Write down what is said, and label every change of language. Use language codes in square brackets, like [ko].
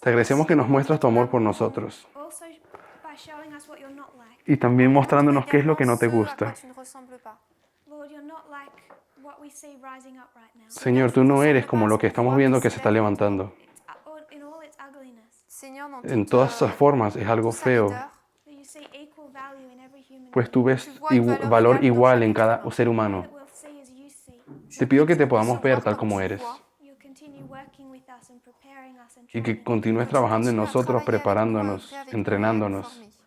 [es] Te agradecemos que nos muestras tu amor por nosotros. [en] Also by showing us what you're not like. [es] Y también mostrándonos qué es lo que no te gusta. [en] Lord, you're not like what we see rising up right now. [es] Señor, tú no eres como lo que estamos viendo que se está levantando. [en] In all its ugliness. [es] En todas esas formas es algo feo, [en] That you see equal value in every human [es] pues tú ves valor igual en cada ser humano. [en] that we'll see as you see. [es] Te pido que te podamos ver tal como eres [en] You'll continue working with us and preparing us and [es] y que [en] training. [es] continúes trabajando en nosotros, preparándonos, entrenándonos.